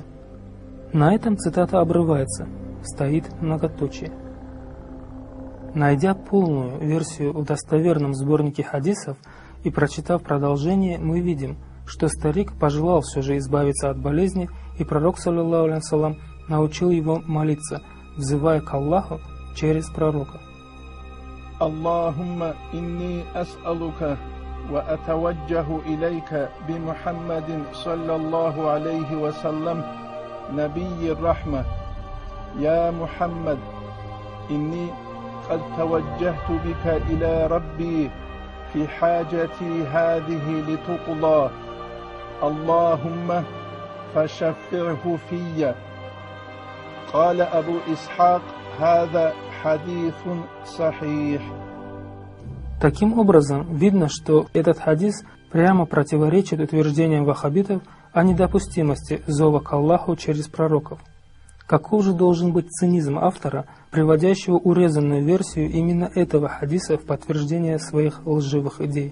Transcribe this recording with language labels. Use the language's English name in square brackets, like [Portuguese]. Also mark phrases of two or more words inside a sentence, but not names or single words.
[Russian] На этом цитата обрывается, стоит многоточие. Найдя полную версию в достоверном сборнике хадисов и прочитав продолжение, мы видим, что старик пожелал все же избавиться от болезни, и пророк, [Arabic] صلى الله عليه وسلم, [Russian] научил его молиться, взывая к Аллаху через пророка. [Arabic] اللهم إني أسألك وأتوجه إليك بمحمد صلى الله عليه وسلم نبي الرحمة. يا محمد، إني قد توجهت بك إلى ربي في حاجتي هذه لتقضى اللهم فشفعه في. قال أبو إسحاق هذا حديث صحيح. [Russian] Таким образом, видно, что этот хадис прямо противоречит утверждениям ваххабитов о недопустимости зова к Аллаху через пророков. Каков же должен быть цинизм автора, приводящего урезанную версию именно этого хадиса в подтверждение своих лживых идей?